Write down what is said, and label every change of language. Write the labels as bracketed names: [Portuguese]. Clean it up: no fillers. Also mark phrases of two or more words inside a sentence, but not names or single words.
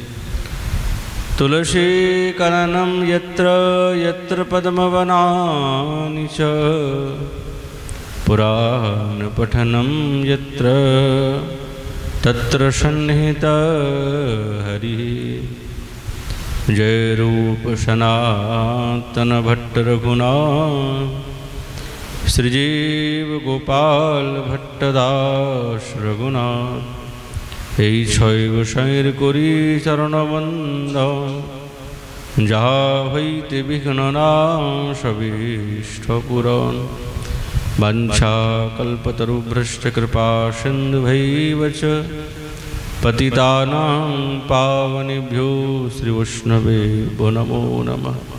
[Sanskrit] तुलसीकलनं यत्र यत्र पद्मवनानि च पुराणपठनं यत्र तत्र सन्निहितः हरिः। [Bangla] জয় রূপ সনাতন ভট্ট রঘুনাথ শ্রীজীব গোপাল ভট্টদাস রঘুনাথ। এই ছয় গোসাইর করি চরণবন্ধ যাহা হইতে বিঘ্ননাশ পূরণ। [Sanskrit] বাঞ্ছা কল্পতরুভ্রষ্ট কৃপা সিন্ধুভৈব চ पतितानां पावनेभ्यो श्रीवैष्णवेभ्यो नमो नमः।